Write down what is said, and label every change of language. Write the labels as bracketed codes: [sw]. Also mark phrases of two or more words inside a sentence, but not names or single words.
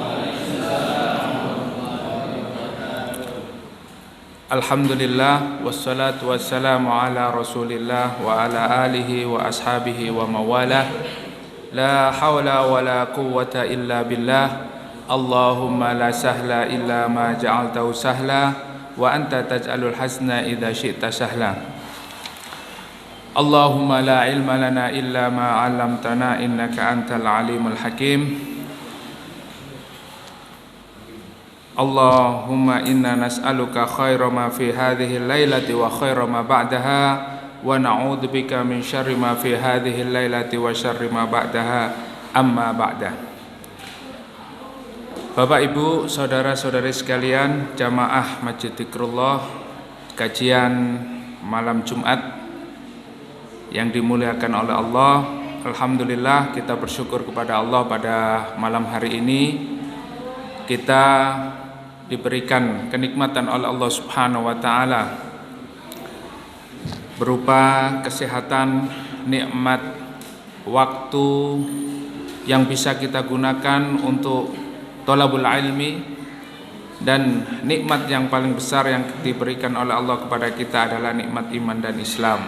[ar] الحمد لله، والصلاة والسلام على رسول الله وعلى آله وأصحابه وموالاه. لا حول ولا قوة إلا بالله. اللهم لا سهل إلا ما جعلته سهلا وأنت تجعل الحسنا إذا شئت سهلا. اللهم لا علم لنا إلا ما علمتنا إنك أنت العليم الحكيم. اللهم إنا نسألك خير ما في هذه الليلة وخير ما بعدها ونعوذ بك من شر ما في هذه الليلة وشر ما بعدها أما بعد. [id] Bapak Ibu, saudara-saudari sekalian, jamaah Masjid Dzikrullah, kajian malam Jumat yang dimuliakan oleh Allah. Alhamdulillah, kita bersyukur kepada Allah pada malam hari ini kita diberikan kenikmatan oleh Allah [ar] سبحانه وتعالى [id] berupa kesehatan, nikmat waktu yang bisa kita gunakan untuk [ar] طلب العلم, [id] dan nikmat yang paling besar yang diberikan oleh Allah kepada kita adalah nikmat iman dan Islam.